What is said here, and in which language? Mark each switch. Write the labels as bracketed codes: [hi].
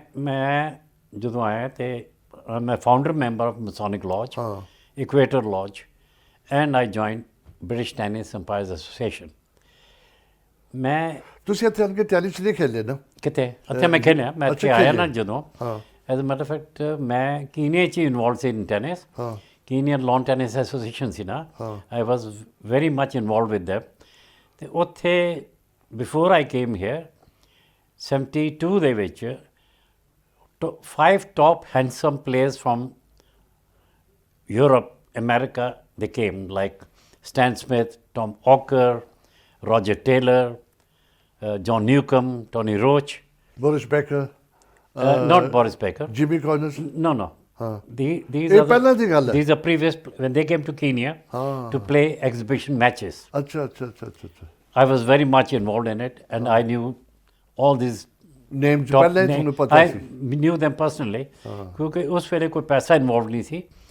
[pa] ਮੈਂ ਜਦੋਂ ਆਇਆ ਤੇ ਮੈਂ [en] Founder member of masonic lodge, equator lodge, and I join British tennis umpires association. [pa] ਮੈਂ ਤੁਸੀਂ ਇੱਥੇ ਆਣ ਕੇ ਟੈਨਿਸ ਨਹੀਂ ਖੇਲੇ ਨਾ? ਕਿਤੇ ਇੱਥੇ ਮੈਂ ਖੇਲਿਆ, ਮੈਂ ਇੱਥੇ ਆਇਆ ਨਾ ਜਦੋਂ, [en] as a matter fact [pa] ਮੈਂ ਕੀਨੀਆ 'ਚ ਇਨਵੋਲਵ ਸੀ [en] In tennis. Kenya lawn tennis association ਸੀ ਨਾ, I was very much involve with them. [pa] ਅਤੇ ਉੱਥੇ [en] before I came here 72 [pa] ਦੇ ਵਿੱਚ [en] 5 top handsome players from Europe, America, they came, like Stan Smith, Tom Ocker, Roger Taylor, John Newcomb, Tony Roach. Boris Becker? Not Boris Becker. Jimmy Connors? No. These are previous, when they came to Kenya to play exhibition matches. Acha. I was very much involved in it, and I knew all these names. I knew them personally, [pa] ਕਿਉਂਕਿ ਉਸ ਵੇਲੇ ਕੋਈ ਪੈਸਾ involve ਨਹੀਂ ਸੀ।